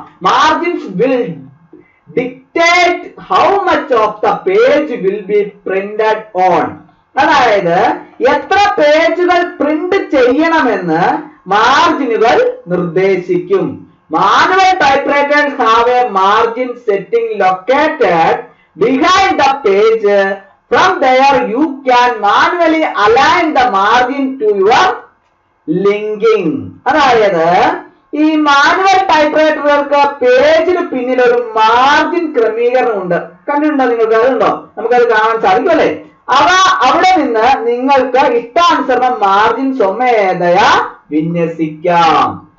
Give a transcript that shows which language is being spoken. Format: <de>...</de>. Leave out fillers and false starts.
<en>Margins will dictate how much of the page will be printed on.</en> <ml>അതായത് എത്ര പേജുകൾ print ചെയ്യണമെന്ന് മാർജിനുകൾ നിർദ്ദേശിക്കും.</ml> <en>Manual typewriters have a margin setting located behind the page. From there you can manually align the margin to your linking.</en> <ml>അതായത് ഈ manual ടൈപ്പ്റൈറ്ററുകൾക്ക് പേജിന് പിന്നിൽ ഒരു margin ക്രമീകരണം ഉണ്ട്. കണ്ടിട്ടുണ്ടോ നിങ്ങൾക്ക്? അതുണ്ടോ? നമുക്കത് കാണാൻ സാധിക്കും അല്ലേ? അവിടെ നിന്ന് നിങ്ങൾക്ക് ഇഷ്ടാനുസരണം മാർജിൻ സ്വമേധയാ വിന്യസിക്കാം.</ml>